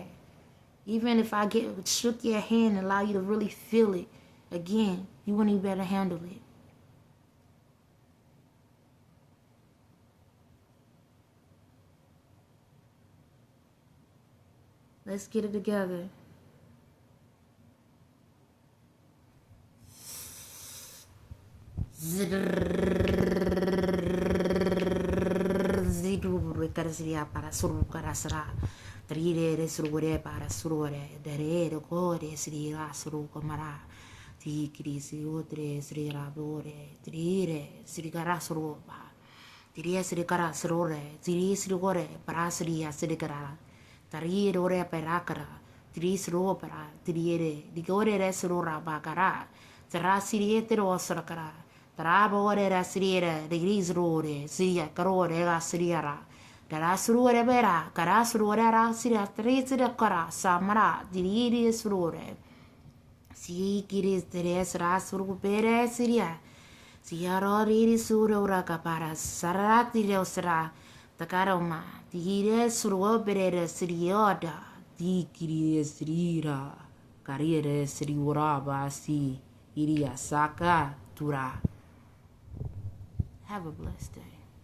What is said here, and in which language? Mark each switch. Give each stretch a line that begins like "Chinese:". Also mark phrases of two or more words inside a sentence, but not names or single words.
English: Even if I shook your hand and allow you to really feel it, again, you wouldn't even better handle it. Let's get it together. Para surukara Trire surure para surure dere gore sri rasuru kamara ti krisi utre sri rabore trire sri karasuru ba trire sri karasure tri sri gore para sri asri kara trire ore perakara tri sru para trire di gore resuru rabakara tra sri etero osrakara tra bore rasriere di grisrure sia karore rasriara Darasrure vera, carasrure rasira, trizia cara, samara, diriri srure. Si kiris teres rasru pere siria. Siaro riri surura capara, sarati reosra, tacaroma, tire sru pere sirioda, di kiris rira, carriere sriuraba si, iria saka tura. Have a blessed day.